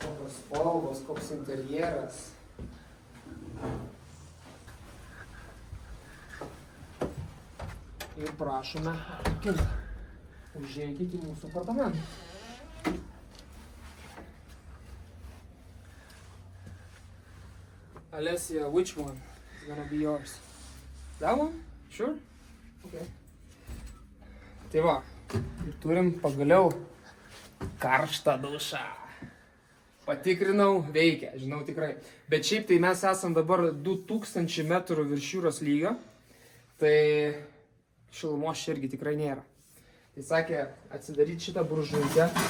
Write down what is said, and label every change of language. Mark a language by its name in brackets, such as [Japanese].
[Lithuanian] Spalvos, koks interjeras. Ir prašome, užeikite į mūsų apartamentą. [English] Alessia, which one is gonna be yours? That one? Sure? Okay. [Lithuanian] Tai va, ir turim pagaliau karštą dušą. Patikrinau, veikia, žinau tikrai. Bet šiaip tai mes esam dabar 2000 metrų virš jūros lygio. Tai šilumos čia irgi tikrai nėra. Tai sakė, atsidaryti šitą buržuikę.